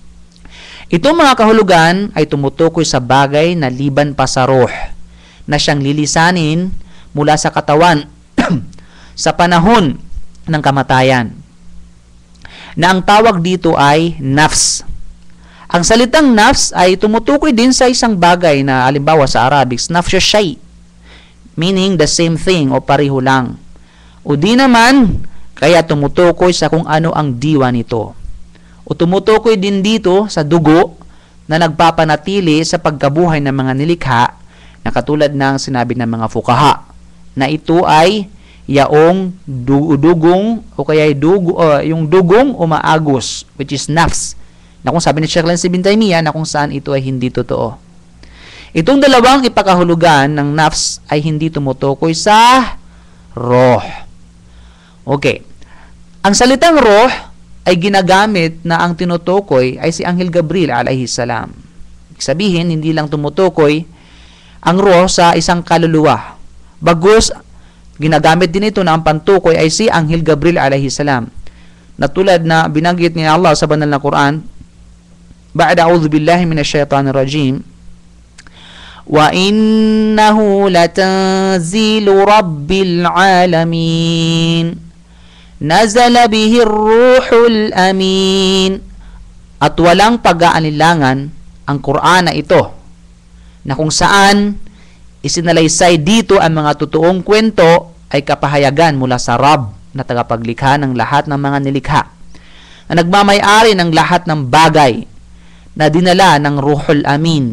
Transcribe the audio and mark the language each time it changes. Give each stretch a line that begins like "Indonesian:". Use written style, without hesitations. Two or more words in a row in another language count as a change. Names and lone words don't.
Filipino: Itong mga kahulugan ay tumutukoy sa bagay na liban pa sa ruh, na siyang lilisanin mula sa katawan sa panahon ng kamatayan, na ang tawag dito ay nafs. Ang salitang nafs ay tumutukoy din sa isang bagay na halimbawa sa Arabic,
Arabic: نفس شيء,
English: meaning the same thing
Filipino: o pareho lang. O di naman, kaya tumutukoy sa kung ano ang diwa nito. O tumutukoy din dito sa dugo na nagpapanatili sa pagkabuhay ng mga nilikha, na katulad ng sinabi ng mga fuqaha, na ito ay yaong dugong o kaya yung dugong umaagos,
English: which is nafs,
Filipino: na kung sabi ni Sheikh al-Islam Ibn Taymiyyah na kung saan ito ay hindi totoo. Itong dalawang ipakahulugan ng nafs ay hindi tumutukoy sa ruh. Okay. Ang salitang ruh ay ginagamit na ang tinutukoy ay si Anghel Gabriel
Arabic: عليه السلام.
Filipino: Sabihin, hindi lang tumutukoy ang ruh sa isang kaluluwa. Bagus, ginagamit din ito na ang pantukoy ay si Anghel Gabriel
Arabic: عليه السلام.
Filipino: Na tulad na binanggit ni Allah sa banal na Quran,
Arabic: بعد أعوذ بالله من الشيطان الرجيم, وإنه لتنزيل رب العالمين نزل به الروح الأمين.
Filipino: At walang pag-aalilangan ang Quran na ito na kung saan isinalaysay dito ang mga totoong kwento ay kapahayagan mula sa Rabb na tagapaglikha ng lahat ng mga nilikha, na nagmamay-ari ng lahat ng bagay, na dinala ng
Arabic: الروح الأمين.